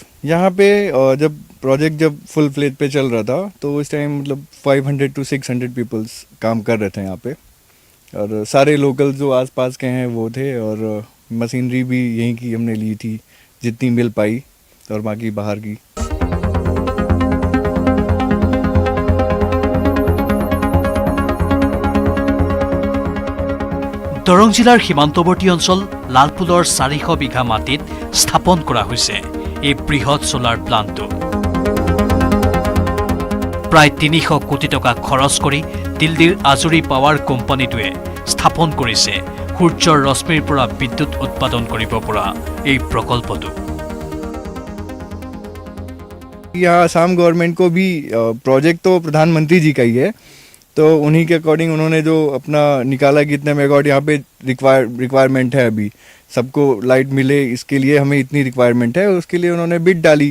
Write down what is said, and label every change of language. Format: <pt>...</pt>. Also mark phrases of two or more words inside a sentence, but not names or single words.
<hi>यहाँ पे जब प्रोजेक्ट जब</hi> <en>full fledge</en> <hi>पे चल रहा था तो उस टाइम मतलब 500 to 600 पीपल्स काम कर रहे थे यहाँ पे, और सारे लोकल जो आसपास के हैं वो थे, और मशीनरी भी यहीं की हमने ली थी जितनी मिल पाई, और बाकी बाहर की।</hi> <as>দৰং জিলাৰ সীমান্তৱৰ্তী অঞ্চল লালপুলৰ 400 বিঘা মাটিত স্থাপন কৰা হৈছে এই বৃহৎ</as> <en>solar plantটো।</en> <as>প্ৰায় 300 কোটি টকা খৰচ কৰি দিল্লীৰ আজুৰি পাৱাৰ কোম্পানীটোৱে স্থাপন কৰিছে সূৰ্যৰ ৰশ্মিৰ পৰা বিদ্যুৎ উৎপাদন কৰিব পৰা এই প্ৰকল্পটো।</as> <hi>यहाँ असम गवर्नमेंट को भी प्रोजेक्ट तो प्रधानमंत्री जी का ही है, तो उन्हीं के अकॉर्डिंग उन्होंने जो अपना निकाला कि इतने मेगावाट यहाँ पे रिक्वायरमेंट है, अभी सबको लाइट मिले इसके लिए हमें इतनी रिक्वायरमेंट है, उसके लिए उन्होंने बिड डाली।</hi>